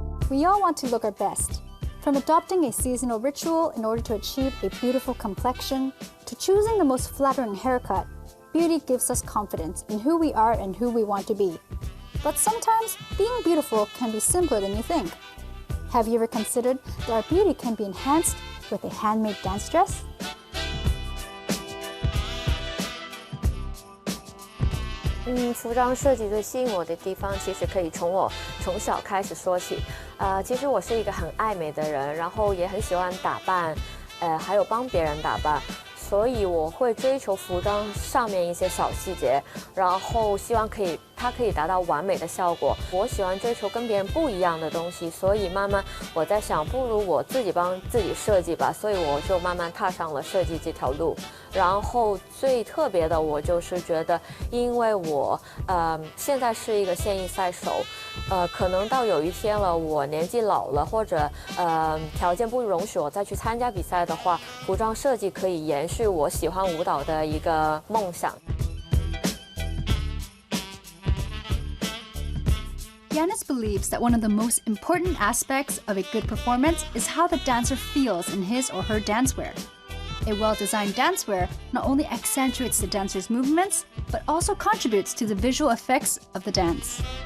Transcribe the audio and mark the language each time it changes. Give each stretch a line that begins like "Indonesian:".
English: We all want to look our best. From adopting a seasonal ritual in order to achieve a beautiful complexion, to choosing the most flattering haircut, beauty gives us confidence in who we are and who we want to be. But sometimes, being beautiful can be simpler than you think. Have you ever considered that our beauty can be enhanced with a handmade dance dress?
Chinese: 服装设计最吸引我的地方，其实可以从我从小开始说起。其实我是一个很爱美的人，然后也很喜欢打扮，还有帮别人打扮。所以我会追求服装上面一些小细节，然后希望它可以达到完美的效果。我喜欢追求跟别人不一样的东西，所以慢慢我在想，不如我自己帮自己设计吧，所以我就慢慢踏上了设计这条路。然后最特别的，我就是觉得，因为我现在是一个现役赛手，可能到有一天了，我年纪老了，或者条件不容许我再去参加比赛的话，服装设计可以延续我喜欢舞蹈的一个梦想。
English: Yanis believes that one of the most important aspects of a good performance is how the dancer feels in his or her dancewear. A well-designed dancewear not only accentuates the dancer's movements, but also contributes to the visual effects of the dance.